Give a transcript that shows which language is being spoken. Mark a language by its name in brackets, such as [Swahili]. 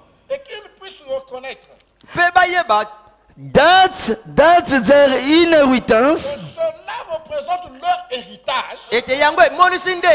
[French] et qu'ils puissent reconnaître [English] that's their inheritance, [French] que cela représente leur héritage,